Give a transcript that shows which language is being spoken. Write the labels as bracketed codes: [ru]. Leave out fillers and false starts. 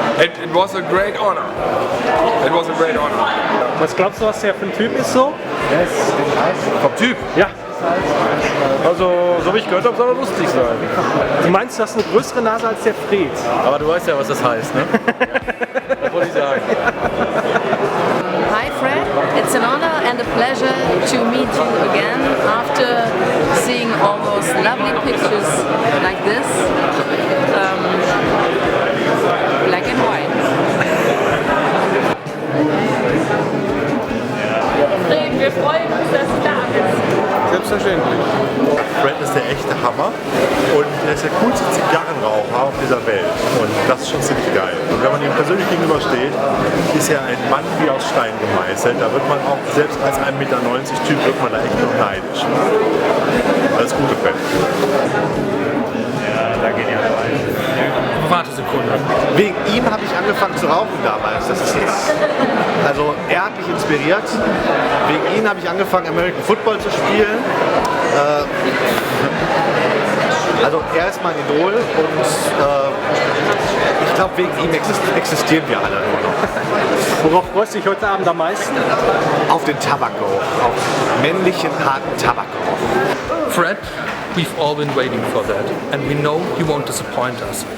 [en] It was a great honor. It was a great honor. [de] Was glaubst du, was der für ein Typ ist so? Vom Typ? Ja. Also, so wie ich gehört habe, soll er lustig sein. Du meinst, du hast eine größere Nase als der Fred? Aber du weißt ja, was das heißt, ne? Das wollte ich sagen. [en] Hi Fred, it's an honor and a pleasure to meet you again after seeing all those lovely pictures like this, black and white. [de] Fred, wir freuen uns, dass du da bist. Selbstverständlich. Fred ist der echte Hammer und er ist der coolste Zigarrenraucher auf dieser Welt und das ist schon ziemlich geil. Und wenn man ihm persönlich gegenübersteht, ist er ein Mann wie aus Stein gemeißelt. Da wird man auch, selbst als 1,90 Meter Typ, wird man da echt noch neidisch. Alles Gute, Fred. Ja, da geht ja rein. Warte Sekunde. Wegen ihm habe ich angefangen zu rauchen damals. Das ist jetzt, also er hat mich inspiriert. Wegen ihm habe ich angefangen American Football zu spielen. Also er ist mein Idol und ich glaube wegen ihm existieren wir alle nur noch. Worauf freust du dich heute Abend am meisten? Auf den Tabakgeruch, auf männlichen, harten Tabakgeruch. [en] Fred, we've all been waiting for that. And we know you won't disappoint us.